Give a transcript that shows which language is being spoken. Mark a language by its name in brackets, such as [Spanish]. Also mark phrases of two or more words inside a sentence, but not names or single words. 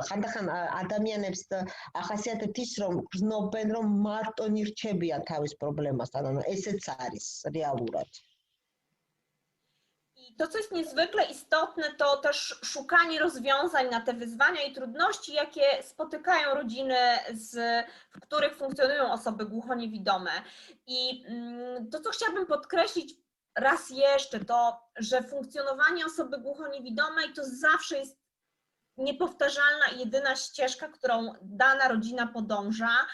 [Georgian] ხანდახან ადამიანებს ახასიათებთ ის, რომ გრძნობენ, რომ მარტო ნირჩებიან თავის პრობლემასთან, ანუ ესეც არის რეალურად. [Polish] I to, co jest niezwykle istotne, to też szukanie rozwiązań na te wyzwania i trudności, jakie spotykają rodziny, w których funkcjonują osoby głuchoniewidome. I to, co chciałabym podkreślić raz jeszcze, to, że funkcjonowanie osoby głuchoniewidomej to zawsze jest niepowtarzalna i jedyna ścieżka, którą dana rodzina podąża.